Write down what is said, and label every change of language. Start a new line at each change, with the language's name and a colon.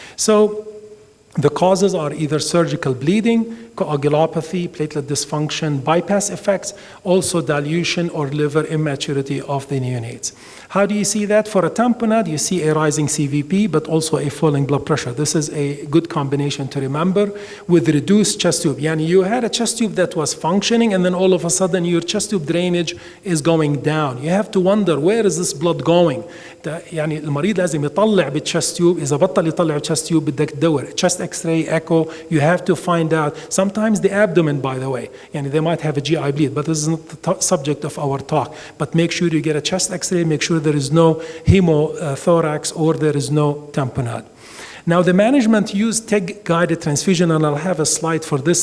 English: So the causes are either surgical bleeding, coagulopathy, platelet dysfunction, bypass effects, also dilution or liver immaturity of the neonates. How do you see that? For a tamponade, you see a rising CVP, but also a falling blood pressure. This is a good combination to remember with reduced chest tube. You had a chest tube that was functioning, and then all of a sudden your chest tube drainage is going down. You have to wonder, where is this blood going?
Arabic: المريض لازم يطلع بالchest tube. إذا بطل يطلع chest tube بدك تدور.
English: Chest X-ray, echo, you have to find out. Sometimes the abdomen, by the way, they might have a GI bleed, but this is not the subject of our talk. But make sure you get a chest X-ray, make sure there is no hemothorax or there is no tamponade. Now, the management used TEG-guided transfusion, and I'll have a slide for this.